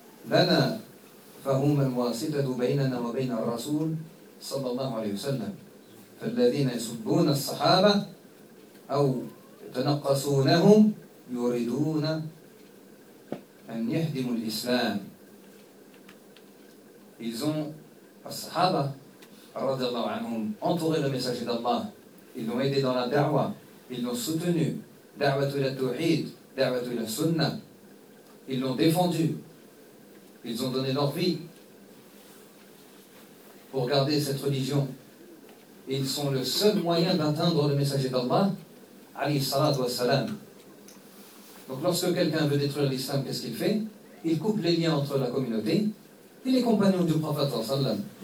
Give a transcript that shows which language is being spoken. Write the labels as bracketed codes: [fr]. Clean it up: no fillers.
[ar] لنا فهم الواسطة بيننا وبين الرسول صلى الله عليه وسلم فالذين يسبون الصحابة أو يتنقصونهم يريدون أن يهدموا الإسلام. [fr] Ils ont, الصحابة رضي الله عنهم, entouré le message d'Allah. Ils l'ont aidé dans la da'wa. Ils l'ont soutenu. [ar] دعوة إلى التوحيد, دعوة إلى السنة. [fr] Ils l'ont défendu. Ils ont donné leur vie pour garder cette religion. Ils sont le seul moyen d'atteindre le message d'Allah, عليه الصلاة والسلام. Donc lorsque quelqu'un veut détruire l'islam, qu'est-ce qu'il fait ? Il coupe les liens entre la communauté et les compagnons du prophète sallallahu alayhi wa sallam.